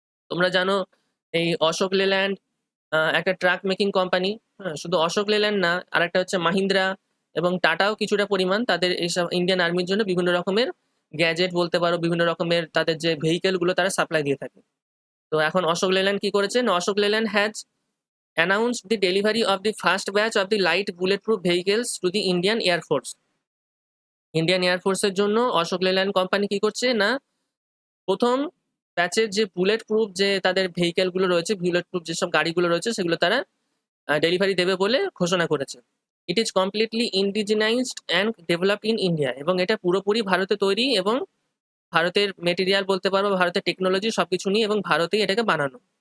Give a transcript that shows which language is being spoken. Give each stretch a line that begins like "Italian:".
Bangla: তোমরা জানো এই অশোক লেল্যান্ড একটা ট্রাক মেকিং কোম্পানি। শুধু অশোক লেল্যান্ড না, আরেকটা হচ্ছে মাহিন্দ্রা এবং টাটাও কিছুটা পরিমাণ তাদের এইসব ইন্ডিয়ান আর্মির জন্য বিভিন্ন রকমের গ্যাজেট বলতে পারো, বিভিন্ন রকমের তাদের যে ভেহিকেলগুলো তারা সাপ্লাই দিয়ে থাকে। তো এখন অশোক লেল্যান্ড কি করেছে?
English: Ashok Leyland has announced the delivery of the first batch of the light bulletproof vehicles to the Indian Air Force.
Bangla: Indian এয়ারফোর্সের জন্য অশোক লেল্যান্ড কোম্পানি কি করছে? না প্রথম ব্যাচের যে বুলেট প্রুফ যে তাদের ভেহিকেলগুলো রয়েছে, বুলেট প্রুফ যেসব গাড়িগুলো রয়েছে সেগুলো তারা ডেলিভারি দেবে বলে ঘোষণা করেছে।
English: it is completely indigenized and developed in India,
Bangla: এবং এটা পুরোপুরি ভারতে তৈরি এবং ভারতের মেটেরিয়াল বলতে পারবো, ভারতের টেকনোলজি সবকিছু নিয়ে এবং ভারতেই এটাকে বানানো।